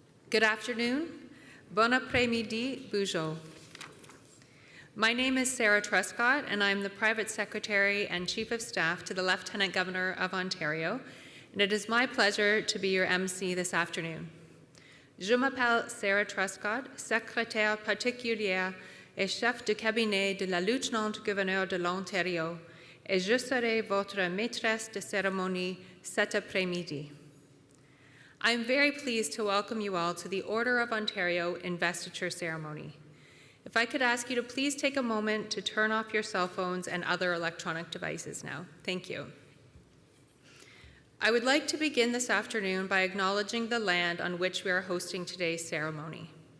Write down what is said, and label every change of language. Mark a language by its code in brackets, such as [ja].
[en] Good afternoon. [fr] Bon après-midi, bonjour. [en] My name is Sarah Truscott, and I'm the Private Secretary and Chief of Staff to the Lieutenant Governor of Ontario, and it is my pleasure to be your MC this afternoon. [fr] Je m'appelle Sarah Truscott, secrétaire particulière et chef de cabinet de la lieutenant-gouverneur de l'Ontario, et je serai votre maîtresse de cérémonie cet après-midi. [en] I am very pleased to welcome you all to the Order of Ontario Investiture Ceremony. If I could ask you to please take a moment to turn off your cell phones and other electronic devices now. Thank you. I would like to begin this afternoon by acknowledging the land on which we are hosting today's ceremony.